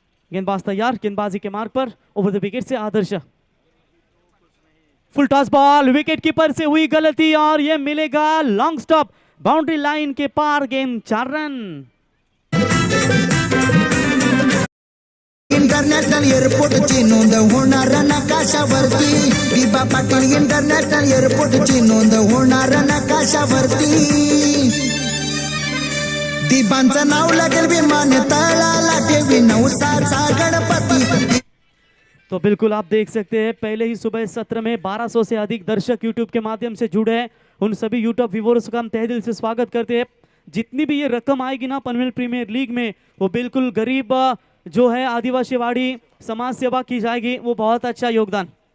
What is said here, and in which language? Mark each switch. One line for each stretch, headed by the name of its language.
Hindi: गेंदबाज तैयार, गेंदबाजी के मार्ग पर, ओवर द विकेट से आदर्श। Full toss ball, wicket keeper से हुई गलती और ये मिलेगा लॉन्ग स्टॉप, बाउंड्री लाइन के पार, गेंद 4 रन।
Marathi: इंटरनॅशनल एअरपोर्टची नोंद होणार नकाशावरती, विभा पाटील इंटरनॅशनल एअरपोर्टची नोंद होणार नकाशावरती, दीपांचं नाव लागेल विमानतळाला, ठेवी नवसाचा गणपती।
Hindi: तो बिल्कुल आप देख सकते हैं पहले ही सुबह सत्र में 1200 से अधिक दर्शक यूट्यूब के माध्यम से जुड़े हैं। उन सभी यूट्यूब व्यूअर्स का हम तहे दिल से स्वागत करते हैं। जितनी भी ये रकम आएगी ना पनवेल प्रीमियर लीग में, वो बिल्कुल गरीब जो है आदिवासी वाड़ी समाज सेवा की जाएगी, वो बहुत अच्छा योगदान।